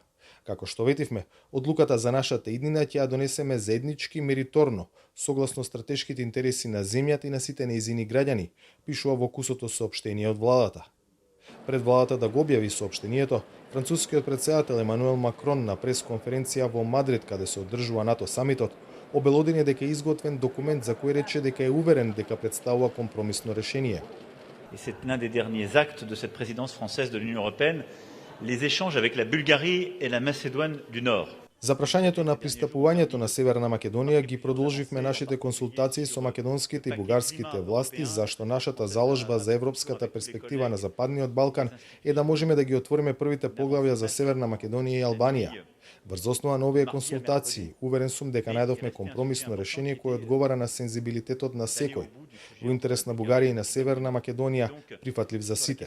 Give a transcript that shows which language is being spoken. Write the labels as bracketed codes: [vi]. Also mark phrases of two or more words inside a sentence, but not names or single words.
[mk] Како што ветивме, одлуката за нашата иднина ќе ја донесеме заеднички мериторно, согласно стратешките интереси на земјата и на сите нејзини граѓани, пишува во кусото соопштение од владата. Пред владата да го објави соопштението, францускиот председател Емануел Макрон на пресконференција во Мадрид, каде се одржува НАТО самитот, обелодени дека е изготвен документ за кој рече дека е уверен дека представува компромисно решение. [fr] Et c'est l'un des derniers actes de cette présidence française de l'Union européenne, les échanges avec la Bulgarie et la Macédoine du Nord. [mk] За прашањето на пристапувањето на Северна Македонија ги продолживме нашите консултации со македонските и бугарските власти, зашто нашата заложба за европската перспектива на Западниот Балкан е да можеме да ги отвориме првите поглавја за Северна Македонија и Албанија. Врз основа на овие консултации, уверен сум дека најдовме компромисно решение кое одговара на сензибилитетот на секој, во интерес на Бугарија и на Северна Македонија, прифатлив за сите.